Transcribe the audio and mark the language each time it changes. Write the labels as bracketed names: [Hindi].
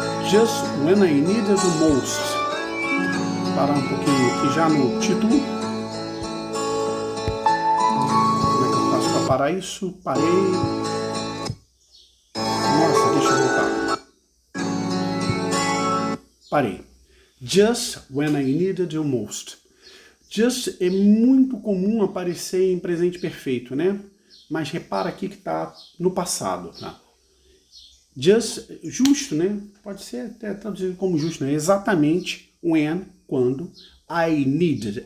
[English] Just when I needed the most. [Portuguese] Parar um pouquinho aqui já no título. Como é que eu faço para parar isso? Parei. Nossa, deixa eu voltar. Parei. [English] Just when I needed you most. [Portuguese] Just é muito comum aparecer em presente perfeito, né? Mas repara aqui que está no passado, tá? Just, justo, né? Pode ser até traduzido como justo, né? Exatamente when, quando, I needed.